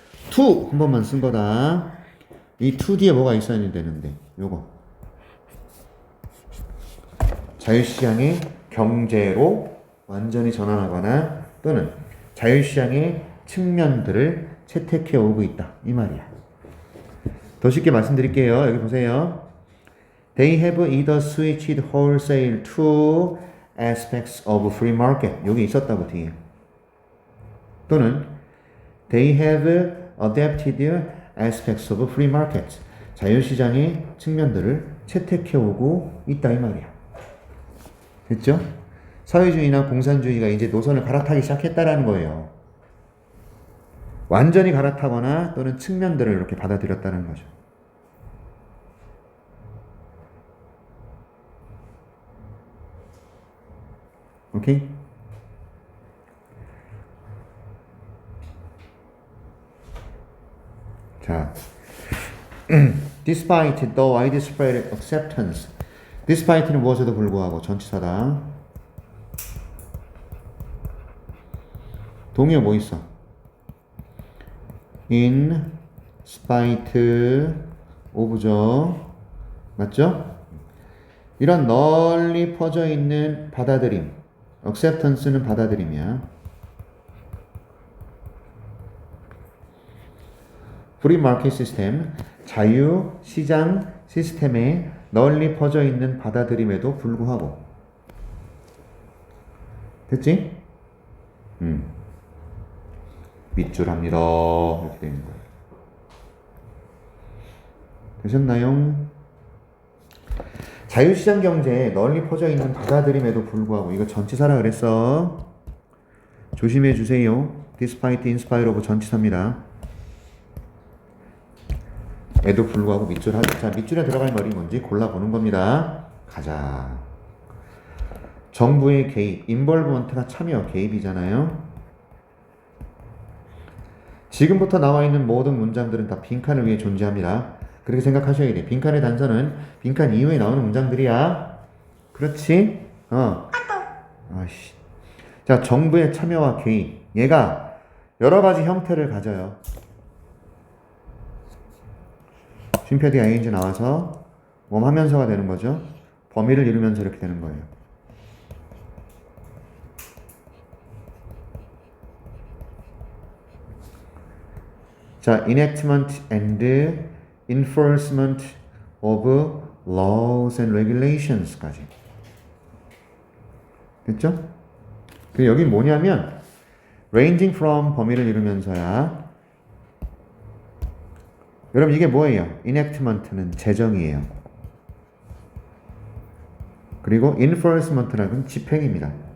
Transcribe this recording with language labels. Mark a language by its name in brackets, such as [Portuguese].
[Korean] to 한 번만 쓴 거다. 이 to 뒤에 뭐가 있어야 되는데 요거 자유시장의 경제로 완전히 전환하거나 또는 자유시장의 측면들을 채택해 오고 있다 이 말이야. 더 쉽게 말씀드릴게요. 여기 보세요. [English] They have either switched wholesale to aspects of free market. [Korean] 여기 있었다고 뒤에. 또는 [English] They have adapted aspects of free market. [Korean] 자유시장의 측면들을 채택해오고 있다 이 말이야. 됐죠? 사회주의나 공산주의가 이제 노선을 갈아타기 시작했다라는 거예요. 완전히 갈아타거나 또는 측면들을 이렇게 받아들였다는 거죠. 오케이? [English] 자, despite the widespread acceptance. [Korean] despite는 무엇에도 불구하고 전치사다. 동의어 뭐 있어? [English] in spite of죠. [Korean] 맞죠? 이런 널리 퍼져 있는 받아들임. acceptance는 받아들임이야. [English] free market system, [Korean] 자유 시장 시스템에 널리 퍼져 있는 받아들임에도 불구하고. 됐지? 밑줄합니다. 이렇게 되는 거예요. 되셨나요? 자유시장 경제에 널리 퍼져 있는 받아들임에도 불구하고. 이거 전치사라 그랬어. 조심해 주세요. despite, in spite of 전치사입니다. 에도 불구하고 밑줄 하죠. 자, 밑줄에 들어갈 말이 뭔지 골라보는 겁니다. 가자. 정부의 개입, involvement가 참여, 개입이잖아요. 지금부터 나와 있는 모든 문장들은 다 빈칸을 위해 존재합니다. 그렇게 생각하셔야 돼. 빈칸의 단서는 빈칸 이후에 나오는 문장들이야. 그렇지? 아이씨. 자, 정부의 참여와 개입. 얘가 여러 가지 형태를 가져요. 쉼표디 ing 나와서 하면서가 되는 거죠. 범위를 이루면서 이렇게 되는 거예요. [English] 자, enactment and enforcement of laws and regulations까지. [Korean] 됐죠? 그리고 여기 뭐냐면 [English] ranging from [Korean] 범위를 이루면서야. 여러분 이게 뭐예요? enactment는 제정이에요. 그리고 enforcement는 집행입니다.